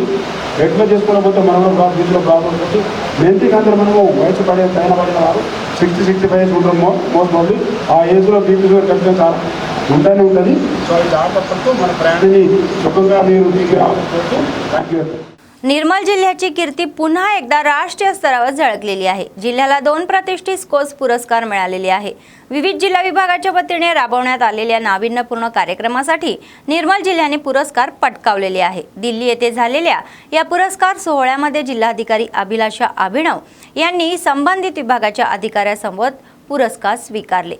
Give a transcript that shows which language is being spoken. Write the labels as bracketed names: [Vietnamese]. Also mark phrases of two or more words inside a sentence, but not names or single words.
[Telugu] రెక్టిఫై చేసుకోకపోతే మనం దీంట్లో ప్రాబ్లం వచ్చి మెంతికి అందరూ మనము వయసు పడిన వారు 60-65 ఉంటారు [English] most mostly. [Telugu] ఆ ఏజ్లో [English] BP sugar [Telugu] ఖచ్చితంగా చాలా ఉంటూనే ఉంటుంది. సో అది జాగ్రత్త పడుతూ మన ప్రయాణాన్ని సుఖంగా మీరు తీసుకురావాలనుకుంటూ [English] thank you. [Marathi] निर्मल जिल्ह्याची कीर्ती पुन्हा एकदा राष्ट्रीय स्तरावर झळकलेली आहे. जिल्ह्याला 2 प्रतिष्ठित स्कोच पुरस्कार मिळालेले आहे. विविध जिल्हा विभागाच्या वतीने राबवण्यात आलेल्या नाविन्यपूर्ण कार्यक्रमासाठी निर्मल जिल्ह्याने पुरस्कार पटकावलेले आहे. दिल्ली येथे झालेल्या या पुरस्कार सोहळ्यामध्ये जिल्हाधिकारी अभिलाषा अभिनव यांनी संबंधित विभागाच्या अधिकाऱ्यांसमवेत पुरस्कार स्वीकारले.